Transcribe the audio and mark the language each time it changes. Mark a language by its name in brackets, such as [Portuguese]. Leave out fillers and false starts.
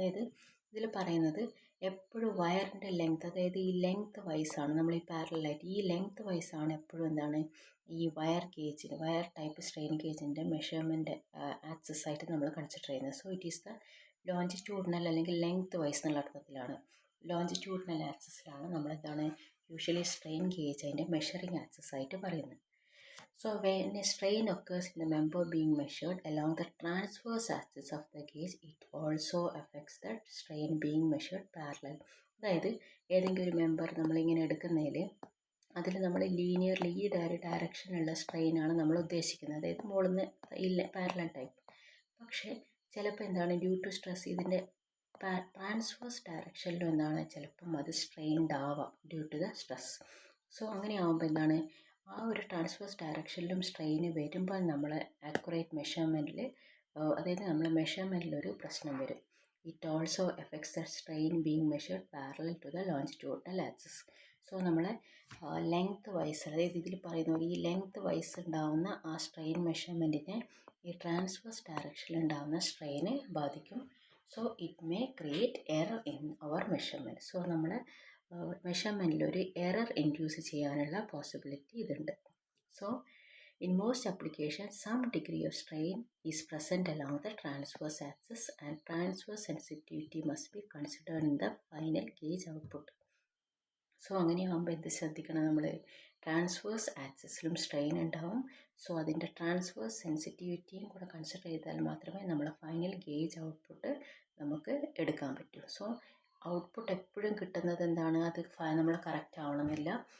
[Malayalam] അതായത് ഇതിൽ പറയുന്നത് എപ്പോഴും വയറിൻ്റെ ലെങ്ത്, അതായത് ഈ ലെങ്ത് വൈസാണ് നമ്മൾ ഈ പാരലായിട്ട് ഈ ലെങ്ത് വൈസാണ് എപ്പോഴും എന്താണ് ഈ wire ഗേജിന്, wire type strain ഗേജിൻ്റെ measurement axis ആയിട്ട് നമ്മൾ കൺസിഡർ ചെയ്യുന്നത്. [English] so it is the longitudinal [Malayalam] അല്ലെങ്കിൽ ലെങ്ത് വൈസ് എന്നുള്ള അർത്ഥത്തിലാണ്. ലോഞ്ചിറ്റ്യൂഡിനൽ ആക്സിസിലാണ് നമ്മൾ എന്താണ് യൂഷ്വലി സ്ട്രെയിൻ ഗേജ് അതിൻ്റെ മെഷറിംഗ് ആക്സിസ് ആയിട്ട് പറയുന്നത്. [English] So when a strain occurs in the member being measured along the transverse axis of the gauge, it also affects the strain being measured parallel. [Malayalam] അതായത് ഏതെങ്കിലും ഒരു member നമ്മളിങ്ങനെ എടുക്കുന്നതിൽ അതിൽ നമ്മൾ ലീനിയർലി ഈ ഡയറക്ഷനുള്ള സ്ട്രെയിനാണ് നമ്മൾ ഉദ്ദേശിക്കുന്നത്, അതായത് മുകളിൽ നിന്ന് ഇല്ല പാരലൽ ടൈപ്പ്. പക്ഷേ ചിലപ്പോൾ എന്താണ് ഡ്യൂ ടു സ്ട്രെസ് ഇതിൻ്റെ ട്രാൻസ്വേഴ്സ് ഡയറക്ഷനിലും എന്താണ് ചിലപ്പം അത് സ്ട്രെയിൻഡ് ആവാം [English] Due to the stress. [Malayalam] So അങ്ങനെ ആകുമ്പോൾ എന്താണ് ആ ഒരു ട്രാൻസ്വേഴ്സ് ഡയറക്ഷനിലും സ്ട്രെയിന് വരുമ്പോൾ നമ്മൾ ആക്യുറേറ്റ് മെഷർമെൻറ്റിൽ, അതായത് നമ്മൾ മെഷർമെൻറ്റിലൊരു പ്രശ്നം വരും. [English] It also affects the strain being measured parallel to the longitudinal axis. [Malayalam] So നമ്മളെ ലെങ്ത് വൈസ്, അതായത് ഇതിൽ പറയുന്ന പോലെ ഈ ലെങ്ത് വൈസ് ഉണ്ടാകുന്ന ആ സ്ട്രെയിൻ മെഷർമെൻറ്റിനെ ഈ ട്രാൻസ്വേഴ്സ് ഡയറക്ഷനിൽ ഉണ്ടാകുന്ന സ്ട്രെയിനെ ബാധിക്കും. [English] So it may create error in our measurement. [Malayalam] So നമ്മൾ മെഷർമെൻറ്റിൽ ഒരു എറർ ഇൻഡ്യൂസ് ചെയ്യാനുള്ള പോസിബിലിറ്റി ഇതുണ്ട്. [English] So in most applications, some degree of strain is present along the transverse axis and transverse sensitivity must be considered in the final gauge output. [Malayalam] So അങ്ങനെയാകുമ്പോൾ എന്ത് ശ്രദ്ധിക്കണം, നമ്മൾ transverse ആക്സിസിലും strain ഉണ്ടാവും. So അതിൻ്റെ transverse സെൻസിറ്റിവിറ്റിയും കൂടെ consider ചെയ്താൽ മാത്രമേ നമ്മളെ ഫൈനൽ ഗേജ് ഔട്ട്പുട്ട് നമുക്ക് എടുക്കാൻ പറ്റൂ. സോ ഔട്ട്പുട്ട് എപ്പോഴും കിട്ടുന്നത് എന്താണ്, അത് നമ്മൾ കറക്റ്റ് ആവണമെന്നില്ല.